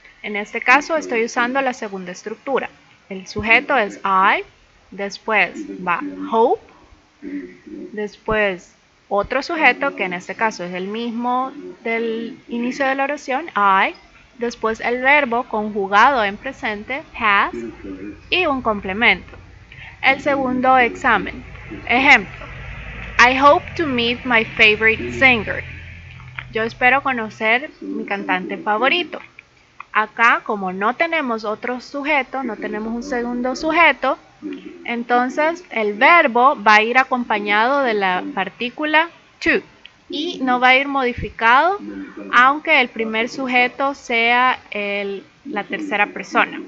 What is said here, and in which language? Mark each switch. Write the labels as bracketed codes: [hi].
[es] En este caso estoy usando la segunda estructura. El sujeto es I, después va hope, después otro sujeto que en este caso es el mismo del inicio de la oración, I, después el verbo conjugado en presente, pass, y un complemento. El segundo examen. Ejemplo. [en] I hope to meet my favorite singer. [es] Yo espero conocer mi cantante favorito. Acá, como no tenemos otro sujeto, no tenemos un segundo sujeto, entonces el verbo va a ir acompañado de la partícula to. y no va a ir modificado aunque el primer sujeto sea la tercera persona.